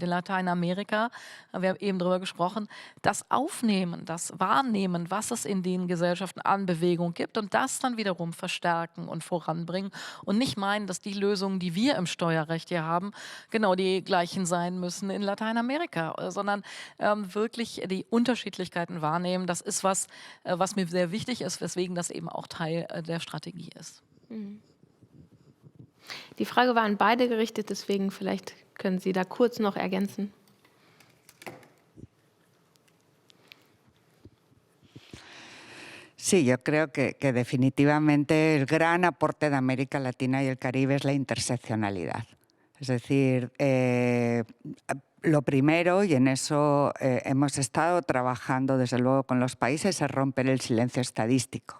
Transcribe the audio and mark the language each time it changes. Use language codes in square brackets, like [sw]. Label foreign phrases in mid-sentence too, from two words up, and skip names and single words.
[de] In Lateinamerika, wir haben eben darüber gesprochen, das Aufnehmen, das Wahrnehmen, was es in den Gesellschaften an Bewegung gibt und das dann wiederum verstärken und voranbringen und nicht meinen, dass die Lösungen, die wir im Steuerrecht hier haben, genau die gleichen sein müssen in Lateinamerika, sondern wirklich die Unterschiedlichkeiten wahrnehmen. Das ist was mir sehr wichtig ist, weswegen das eben auch Teil der Strategie ist. Die Frage war an beide gerichtet, deswegen vielleicht können Sie da kurz noch ergänzen. [es] Sí, yo creo que definitivamente el gran aporte de América Latina y el Caribe es la interseccionalidad. Es decir, lo primero, y en eso hemos estado trabajando desde luego con los países, es romper el silencio estadístico.